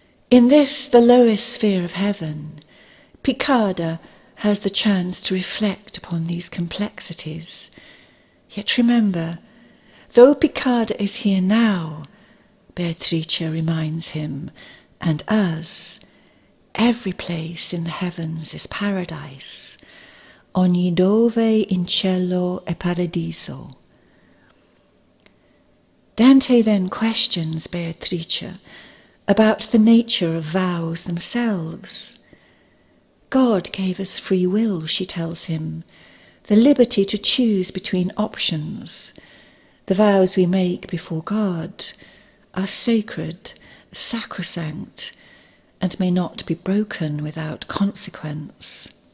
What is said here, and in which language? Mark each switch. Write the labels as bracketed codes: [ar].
[en] In this, the lowest sphere of heaven, Piccarda has the chance to reflect upon these complexities. Yet remember, though Piccarda is here now, Beatrice reminds him, and us, every place in the heavens is paradise. [it] Ogni dove in cielo è paradiso. [en] Dante then questions Beatrice about the nature of vows themselves. God gave us free will, she tells him, the liberty to choose between options. The vows we make before God are sacred, sacrosanct, and may not be broken without consequence.